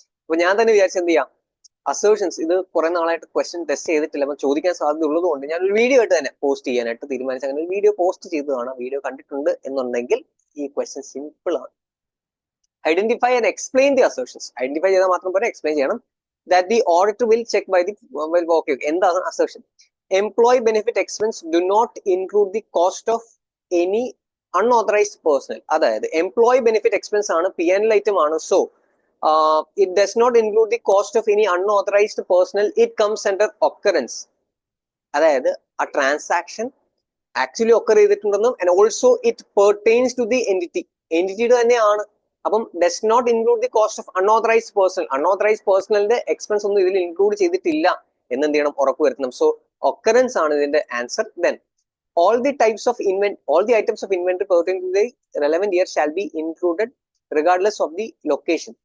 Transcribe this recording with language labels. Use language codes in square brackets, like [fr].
[ml] അപ്പൊ ഞാൻ തന്നെ വിചാരിച്ചു എന്ത് ചെയ്യാം, അസേർഷൻസ് ഇത് കുറെ നാളായിട്ട് ക്വസ്റ്റ്യൻ ടെസ്റ്റ് ചെയ്തിട്ടില്ല, അപ്പൊ ചോദിക്കാൻ സാധ്യത ഉള്ളത് കൊണ്ട് ഞാൻ ഒരു വീഡിയോ ആയിട്ട് തന്നെ പോസ്റ്റ് ചെയ്യാനായിട്ട് തീരുമാനിച്ചു. അങ്ങനെ ഒരു വീഡിയോ പോസ്റ്റ് ചെയ്തതാണ്. വീഡിയോ കണ്ടിട്ടുണ്ട് എന്നുണ്ടെങ്കിൽ ഈ ക്വസ്റ്റ്യൻ സിമ്പിൾ ആണ്. [en] Identify and explain the assertions. [ml] Identify ചെയ്താൽ മാത്രം പോലെ എക്സ്പ്ലെയിൻ ചെയ്യണം. [en] That the auditor will check by the okay. [ml] എന്താണ് assertion? [en] Employee benefit expense do not include the cost of any unauthorized personnel. [ml] അതായത് എംപ്ലോയി ബെനിഫിറ്റ് എക്സ്പെൻസ് ആണ്, P&L item ആണ്. [en] So it does not include the cost of any unauthorised personnel. It comes under occurrence. [ml] അതായത് ആ transaction actually occur ചെയ്തിട്ടുണ്ടെന്നും and also it പെർടെയിൻസ് to the എൻറ്റിറ്റിയുടെ തന്നെയാണ്. അപ്പം [en] Does not include the cost of unauthorised personnel. [ml] Unauthorised പേഴ്സണലിന്റെ expense ഒന്നും ഇതിൽ include ചെയ്തിട്ടില്ല എന്നെന്ത് ചെയ്യണം, ഉറപ്പുവരുത്തണം. സോ occurrence ആണ് ഇതിന്റെ answer. [en] Then all the items of inventory pertaining to the relevant year shall be included regardless of the location.